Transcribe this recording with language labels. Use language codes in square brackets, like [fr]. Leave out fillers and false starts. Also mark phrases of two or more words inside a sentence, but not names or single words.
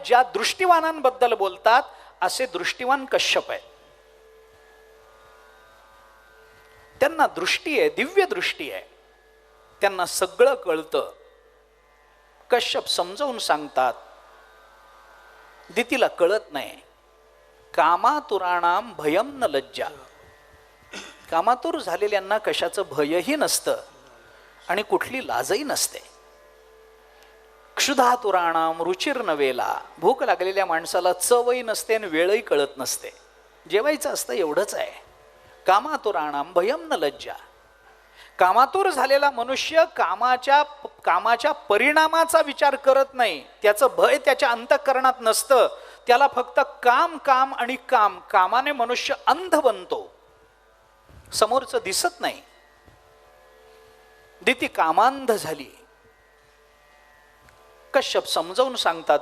[mr] ज्या दृष्टिवानांबद्दल बोलतात असे दृष्टिवान कश्यप आहे. त्यांना दृष्टी आहे, दिव्य दृष्टी आहे. त्यांना सगळं कळतं. कश्यप समजावून सांगतात. दितीला कळत नाही. [sa] कामातुराणाम भयम न लज्जा. [mr] कामातुर झालेल्यांना कशाचं भयही नसतं आणि कुठली लाजही नसते. [sa] क्षुधातुराणाम रुचिर नवेला. [mr] भूक लागलेल्या माणसाला चवही नसते आणि वेळही कळत नसते. जेवायचं असतं एवढंच आहे. [sa] कामातुराणाम भयम न लज्जा. [mr] कामातुर झालेला मनुष्य कामाच्या परिणामाचा विचार करत नाही. त्याचं भय त्याच्या अंतःकरणात नसतं. त्याला फक्त काम काम आणि काम. कामाने मनुष्य अंध बनतो. समोरचं दिसत नाही. दिती कामांध झाली. कश्यप समजावून सांगतात.